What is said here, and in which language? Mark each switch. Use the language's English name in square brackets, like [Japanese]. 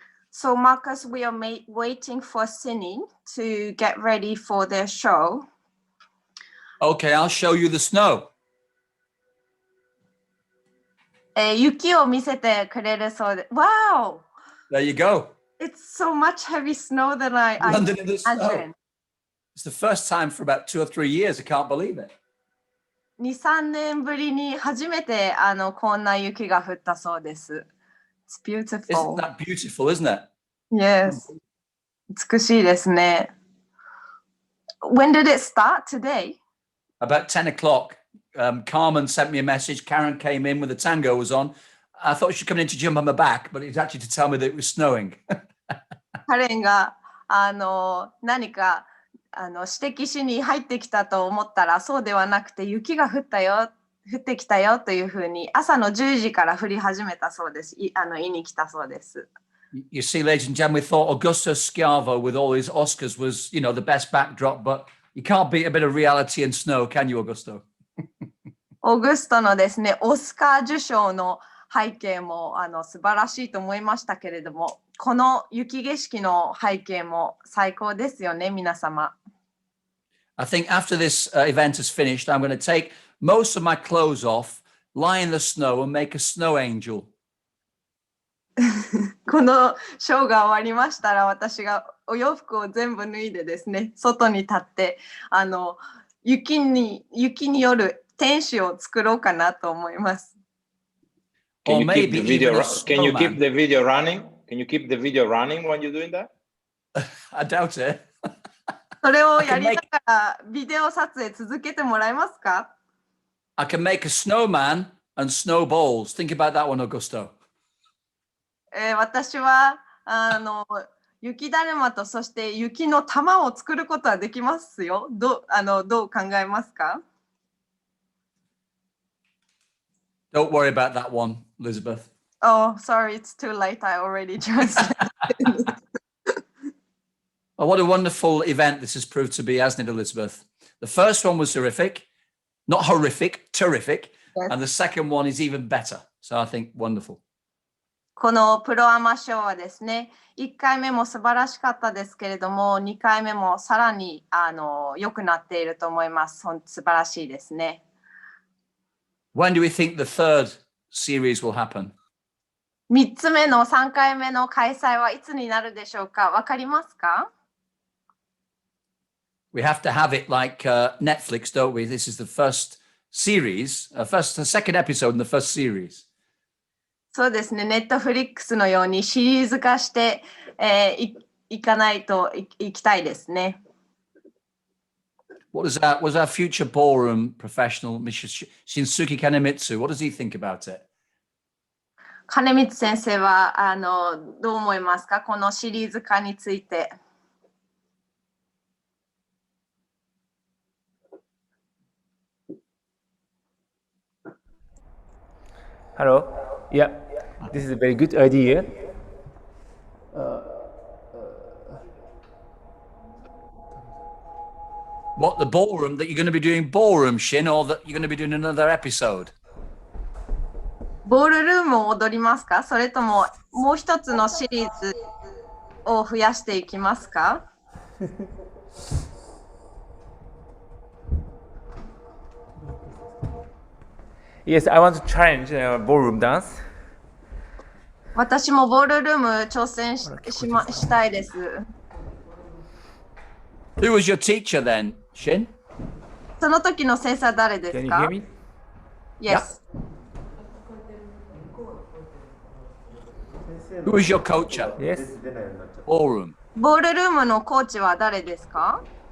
[English] So Marcus, we are waiting for Cine to get ready for their show. Okay, I'll show you the snow. [Japanese] 雪を見せてくれるそうで。 [English] Wow! There you go. It's so much heavy snow than I London in the snow. imagined. It's the first time for about 2 or 3 years. I can't believe it. [Japanese] 2、3年ぶりに初めてこんな雪が降ったそうです。 [English] It's beautiful. Isn't that beautiful, isn't it? Yes. [Japanese] 美しいですね。 [English] When did it start today? About 10 o'clock. Carmen sent me a message. Karen came in with the tango was on. I thought she'd come in to jump on my back, but it was actually to tell me that it was snowing. [Japanese] カレンが何か指摘しに入ってきたと思ったらそうではなくて雪が降ってきたよというふうに朝の10時から降り始めたそうです。言いに来たそうです。 [English] You see, ladies and gentlemen, we thought Augusto Schiavo with all his Oscars was, you know, the best backdrop, but you can't beat a bit of reality and snow, can you, Augusto? [Japanese] オーグストのですね、オスカー受賞の背景も素晴らしいと思いましたけれども、この雪景色の背景も最高ですよね、皆様。 [English] I think after this event is finished, I'm going to take most of my clothes off, lie in the snow, and make a snow angel. [Japanese] このショーが終わりましたら、私がお洋服を全部脱いでですね、外に立って、雪による天使を作ろうかなと思います。 [English] Can you keep the video? Can you keep snowman. the video running? Can you keep the video running when you're doing that? I doubt it. [Japanese] それをやりながらビデオ撮影続けてもらえますか？ [English] I can make a snowman and snowballs. Think about that one, Augusto. [Japanese] 私は雪だるまとそして雪の玉を作ることはできますよ。どう考えますか？ [English] Don't worry about that one, Elizabeth. Oh, sorry, it's too late. I already translated. Oh, what a wonderful event this has proved to be, hasn't it, Elizabeth? The first one was terrific. Not horrific, terrific. Yes. And the second one is even better. So I think wonderful. [Japanese] このプロアマショーはですね、1回目も素晴らしかったですけれども、2回目もさらに良くなっていると思います。素晴らしいですね。 [English] When do we think the third series will happen? [Japanese] 3つ目の3回目の開催はいつになるでしょうか？わかりますか？ [English] We have to have it like Netflix, don't we? This is the first series, the second episode in the first series. [Japanese] そうですね、ネットフリックスのようにシリーズ化していかないといきたいですね。 [English] What is that? Was our future ballroom professional, Mrs. Shinsuke Kanemitsu? What does he think about it? [Japanese] 金光先生はどう思いますか？このシリーズ化について。 [English] Hello. Yeah, this is a very good idea. What, the ballroom, that you're going to be doing ballroom, Shin, or that you're going to be doing another episode? [Japanese] ボールルームを踊りますか？それとももう一つのシリーズを増やしていきますか？ [English] Yes, I want to challenge ballroom dance. [Japanese] 私もボールルーム挑戦したいです。 [English] Who was your teacher then, Shin? [Japanese] その時の先生は誰ですか？ [English] Can you hear me? Yes. Who was your coach at Yes. ballroom? [Japanese] ボールルームのコーチは誰ですか？